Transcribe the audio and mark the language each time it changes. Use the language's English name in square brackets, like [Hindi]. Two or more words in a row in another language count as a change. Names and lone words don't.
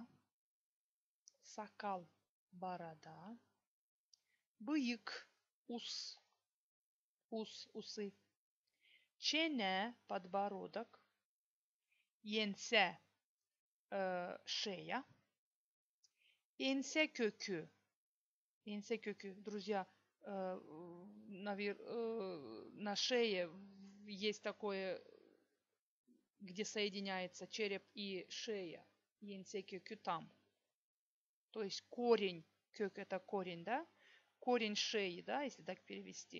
[Gagauz] Сакал, борода. Бык, ус. [Russian] Усы. Çene подбородок. [Gagauz] Yense шея. Ense kökü. Ense kökü. [Russian] Друзья, на шее есть такое, где соединяется череп и шея. [Gagauz] Ense kökü там. [Russian] То есть корень, кök это корень, да? Корень шеи, да, если так перевести.